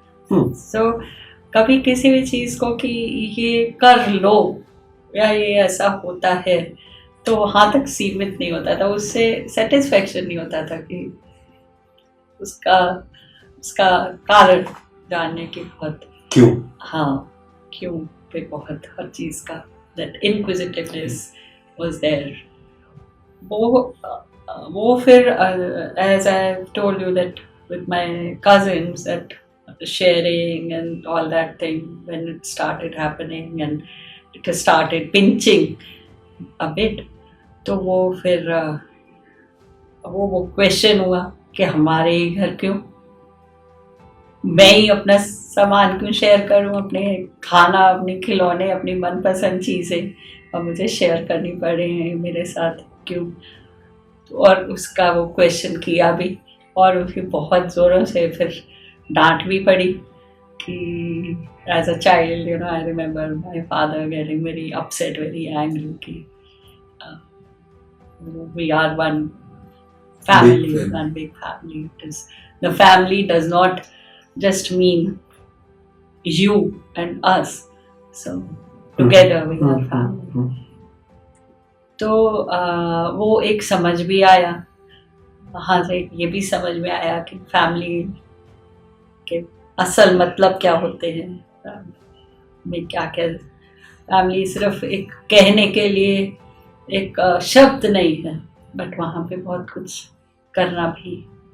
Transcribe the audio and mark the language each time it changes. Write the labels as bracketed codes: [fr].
[hi] सो कभी किसी भी चीज़ को कि ये कर लो या ये ऐसा होता है तो वहाँ तक सीमित नहीं होता था, उससे सेटिस्फेक्शन नहीं होता था कि उसका कारण जानने की बहुत क्यों पे बहुत हर चीज़ का [en] that inquisitiveness was there. वो फिर as I told you that with my cousins that sharing and all that thing when it started happening and it started pinching a bit, [hi] तो वो फिर वो क्वेश्चन हुआ कि हमारे ही घर क्यों, मैं ही अपना सामान क्यों शेयर करूं, अपने खाना, अपने खिलौने, अपनी मनपसंद चीज़ें और मुझे शेयर करनी पड़े हैं मेरे साथ क्यों। और उसका वो क्वेश्चन किया भी और उसकी बहुत ज़ोरों से फिर डांट भी पड़ी कि [en] as a child you know I remember my father getting very upset, very angry [hi] कि [en] we are one family, one big family. It is, the family does not just mean you and us, so together we are family. [hi] तो वो एक समझ भी आया, वहाँ से ये भी समझ में आया कि फैमिली के असल मतलब क्या होते हैं, में क्या क्या, फैमिली सिर्फ एक कहने के लिए एक शब्द नहीं है, बट वहाँ पे बहुत कुछ करना भी